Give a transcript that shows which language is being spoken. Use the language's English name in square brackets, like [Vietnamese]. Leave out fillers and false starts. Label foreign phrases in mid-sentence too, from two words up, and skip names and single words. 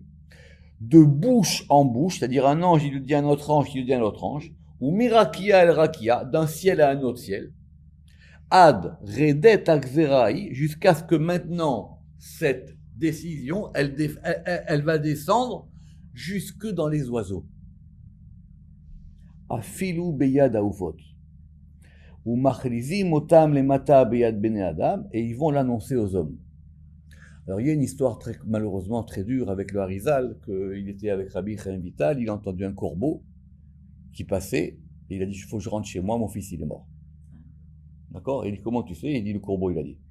[French] De bouche en bouche, c'est-à-dire un ange, il lui dit à un autre ange, il lui dit à un autre ange, [Hebrew] ומרקיע לרקיע, [French] d'un ciel à un autre ciel. [Hebrew] עד רדת הגזרה, [French] jusqu'à ce que maintenant, cette décision, elle va descendre jusque dans les oiseaux. [Hebrew] אפילו ביד העופות. ומכריזים אותם למטה ביד בני אדם, [French] et ils vont l'annoncer aux hommes. Alors il y a une histoire malheureusement très dure avec le Harizal, qu'il était avec Rabbi Chaim Vital, il a entendu un corbeau qui passait, et il a dit, il faut que je rentre chez moi, mon fils il est mort. D'accord? Et il dit, comment tu sais? Il dit, le corbeau, il a dit.